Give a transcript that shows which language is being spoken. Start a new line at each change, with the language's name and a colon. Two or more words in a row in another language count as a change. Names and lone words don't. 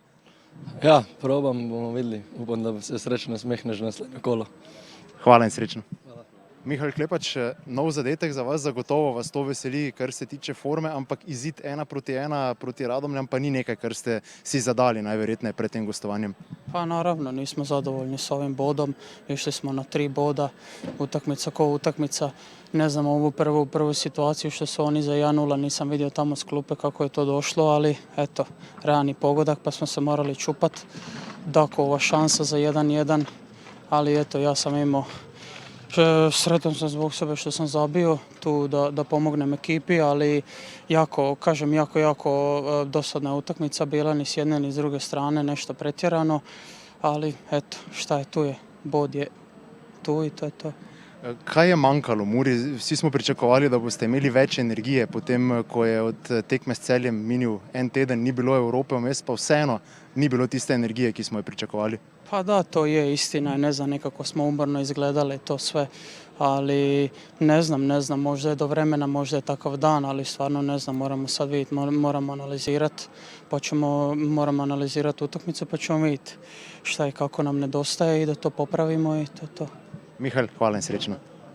Slovenian: Ja, probam, bomo videli. Upam, da se srečno nasmehneš na naslednje kolo. Hvala in srečno. Hvala. Mihael Klepač, nov zadetek za vas, zagotovo vas to veseli, kar se tiče forme, ampak izid 1-1 proti Radomljam pa ni nekaj, kar ste si zadali najverjetneje pred tem gostovanjem.
Croatian: Pa naravno, nismo zadovoljni s ovim bodom, išli smo na 3 boda, utakmica ko utakmica. Ne znam ovu prvu situaciju što su oni za 1-0, nisam vidio tamo s klupe kako je to došlo, ali eto, realni pogodak pa smo se morali čupat. Dakova šansa za 1-1, ali eto, ja sam imao, sretan sam zbog sebe što sam zabio tu da pomognem ekipi, ali jako dosadna utakmica bila, ni s jedne ni s druge strane, nešto pretjerano, ali eto, šta je tu je, bod je tu i to je to.
Slovenian: Kaj je manjkalo Muri? Vsi smo pričakovali, da boste imeli več energije, potem ko je od tekme s Celjem minil en teden, ni bilo Evrope vmes, pa vseeno ni bilo tiste energije, ki smo jo pričakovali.
Croatian: Pa da, to je istina, ne znam, nekako smo umorno izgledali to sve, ali ne znam, možda je do vremena, možda je takav dan, ali stvarno ne znam, moramo sad vidjeti, moramo analizirati, moramo analizirati utakmicu pa ćemo vidjeti šta i kako nam nedostaje i da to popravimo i to je to.
Slovenian: Mihael, hvala in srečno.